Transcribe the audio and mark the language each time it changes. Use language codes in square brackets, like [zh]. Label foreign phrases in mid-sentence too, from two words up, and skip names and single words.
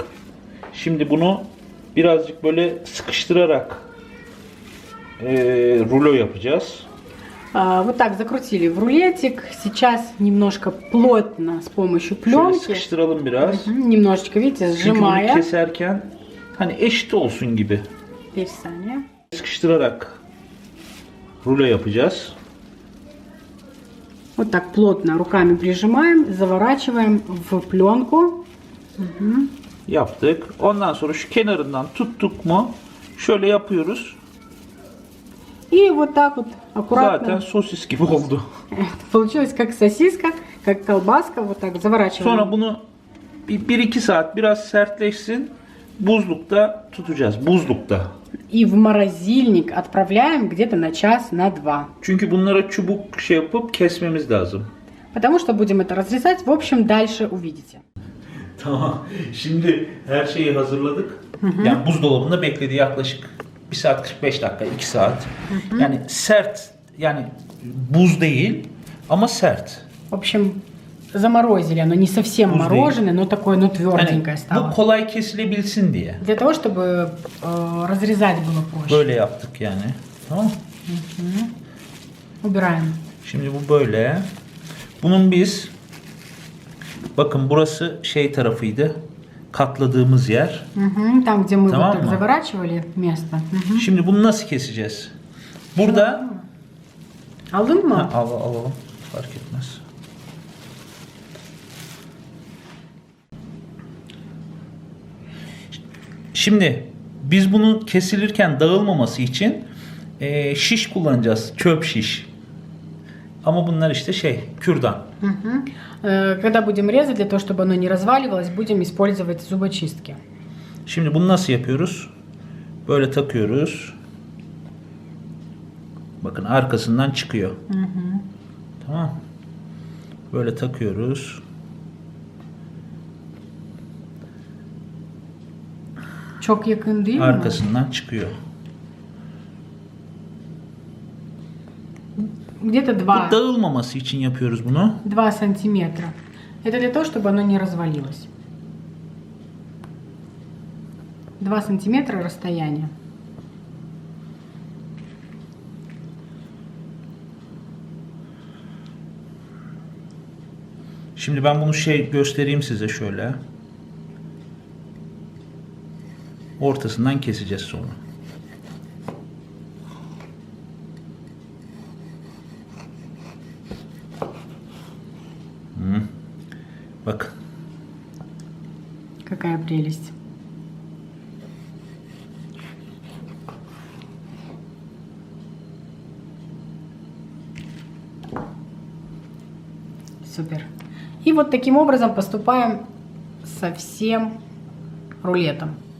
[tr] Şimdi bunu birazcık böyle sıkıştırarak rulo yapacağız. [ru] Вот так закрутили в рулетик. Сейчас немножко плотно с помощью [tr] Şöyle [ru] пленки. [tr] sıkıştıralım biraz. [ru] Немножечко, видите, [tr] Çünkü bunu [ru] сжимая. [tr] keserken hani eşit olsun gibi. Bir saniye. Sıkıştırarak rulo yapacağız. [ru] Вот так плотно руками прижимаем, заворачиваем в пленку. [tr] Yaptık. Ondan sonra şu kenarından tuttuk mu şöyle yapıyoruz. [ru] И вот так вот аккуратно. [tr] Zaten sosis gibi oldu. [ru] Получилось как сосиска, как колбаска. Вот так заворачиваем. [tr] Sonra bunu 1-2 saat biraz sertleşsin. Buzlukta tutacağız. Buzlukta. [ru] И в морозильник отправляем где-то на час, на два. [tr] Çünkü bunlara çubuk şey yapıp kesmemiz lazım. [ru] Потому что будем это разрезать. В общем, дальше увидите. [tr] Tamam. Şimdi her şeyi hazırladık. Yani buzdolabında bekledi yaklaşık 1 saat 45 dakika, 2 saat. Yani sert, yani buz değil ama sert. [ru] В общем, заморозили. Оно не совсем Вкусный. мороженое, но такое, ну, тверденькое [tr] Yani [ru] стало. [tr] bu kolay kesilebilsin diye. [ru] Для того, чтобы разрезать было проще. [tr] Böyle yaptık yani. Tamam mı? [ru] Убираем. [tr] Şimdi bu böyle. Bunun biz bakın burası şey tarafıydı. Katladığımız yer. [ru] Там, где мы [tr] Tamam [ru] вот так [tr] mı? [ru] заворачивали место. [tr] Şimdi bunu nasıl keseceğiz? Burada Aldın mı? alalım. Fark etmez. Şimdi biz bunu kesilirken dağılmaması için şiş kullanacağız. Çöp şiş. Ama bunlar işte kürdan. [ru] Когда будем резать, для того, чтобы оно не разваливалось, будем использовать зубочистки. [tr] Şimdi bunu nasıl yapıyoruz? Böyle takıyoruz. Bakın arkasından çıkıyor. Tamam. Böyle takıyoruz. Çok yakın değil mi? Arkasından çıkıyor. [ru] Где-то [tr] Bu dağılmaması için yapıyoruz bunu. [ru] 2 сантиметра. Это для того, чтобы оно не развалилось. 2 сантиметра расстояние. [tr] Şimdi ben bunu göstereyim size şöyle. Ortasından keseceğiz sonra. Bakın. [ru] Какая прелесть. Супер. И вот таким образом поступаем со всем рулетом.